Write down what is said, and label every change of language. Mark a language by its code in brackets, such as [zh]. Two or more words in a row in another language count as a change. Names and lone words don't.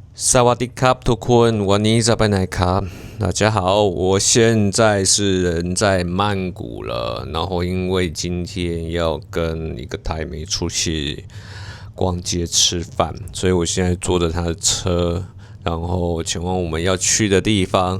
[zh] 萨瓦迪卡， [th] ทุกคนวันนี้จะไปไหนครับ [zh] 大家好，我现在是人在曼谷了，然后因为今天要跟一个台妹出去逛街吃饭，所以我现在坐着她的车，然后前往我们要去的地方。